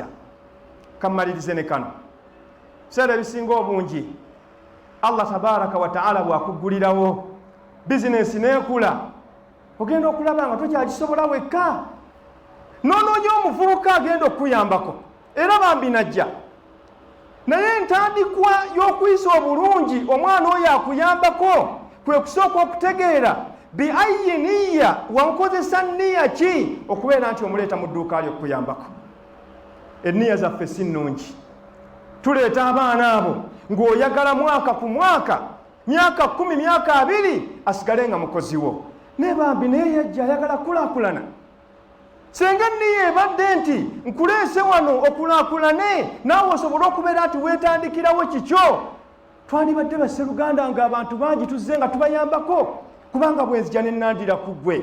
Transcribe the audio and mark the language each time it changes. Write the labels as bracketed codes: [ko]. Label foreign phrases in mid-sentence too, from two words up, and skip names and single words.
[lg] Kammalirize ne kano, biseera ebisinga obungi [ar] Allah tabaraka wa ta'ala [lg] bw'akuggulirawo bizinensi n'ekula, ogenda okulaba nga tokyagisobola wekka, n'onoonya omuvubuka agenda okuyambako era bambi najja. Naye entandikwa y'okuyisa obulungi omwana oyo akuyambako kwe kusooka okutegeera [ar] bi ayyi niyya, [lg] wankozesa nniya ki okubeera nti omuleeta mu dduuka lyo okuyambako. Enniya zaffe si nnungi, tuleeta abaana abo ng'oyagala mwaka ku mwaka, myaka 10, myaka 2 asigale nga mukozi wo. Ne bambi naye yajja ayagala kulaakulana. Senga niye ebadde nti nkuleese wano okulaakulane naawe osobola okubeera nti weetandikirawo kikyo, twandibadde basseruganda ng'abantu bangi tuzze nga tubayambako, kubanga bwenzija ne nandira ku ggwe.